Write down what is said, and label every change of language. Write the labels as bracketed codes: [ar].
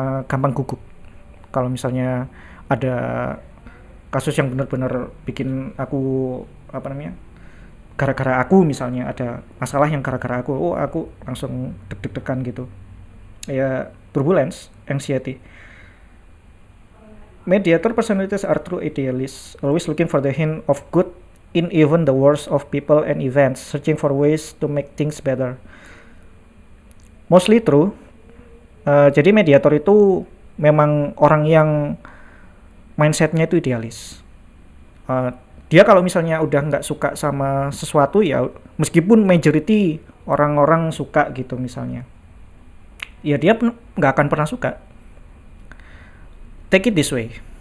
[id] Gampang gugup kalau misalnya ada kasus yang benar-benar bikin aku apa namanya, gara-gara aku misalnya ada masalah yang gara-gara aku langsung deg-degan gitu. [en] Ya turbulence, anxiety. Mediator personalities are true idealists, always looking for the hint of good in even the worst of people and events, searching for ways to make things better. Mostly true. [id] Jadi mediator itu memang orang yang mindsetnya itu idealis. Dia kalau misalnya udah nggak suka sama sesuatu ya, meskipun majority orang-orang suka gitu misalnya, ya dia nggak akan pernah suka. [en] Take it this way.